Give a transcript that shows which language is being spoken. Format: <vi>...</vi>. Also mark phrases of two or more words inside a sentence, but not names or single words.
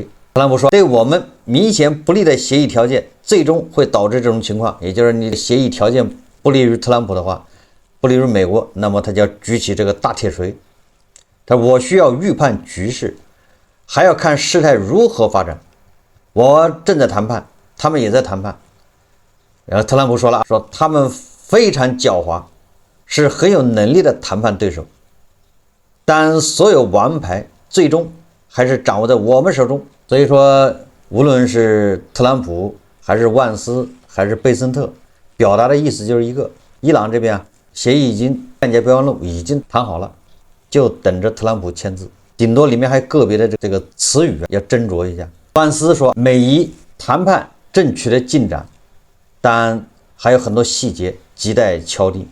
<zh>特朗普說，對我們明顯不利的協議條件最終會導致這種情況，也就是你的協議條件不利於特朗普的話，不利於美國，那麼他就要舉起這個大鐵錘。他說，我需要預判局勢，還要看事態如何發展。我正在談判，他們也在談判。然後特朗普說了，說他們非常狡猾，是很有能力的谈判對手，但所有王牌最終還是掌握在我們手中。所以說，無論是特朗普還是萬斯還是貝森特，表達的意思就是一個，伊朗這邊協議已經諒解備忘錄已經談好了，就等着特朗普簽字，頂多裡面還有個別的這個詞語要斟酌一下。萬斯說，美伊談判正取得進展，但還有很多細節亟待敲定。</zh>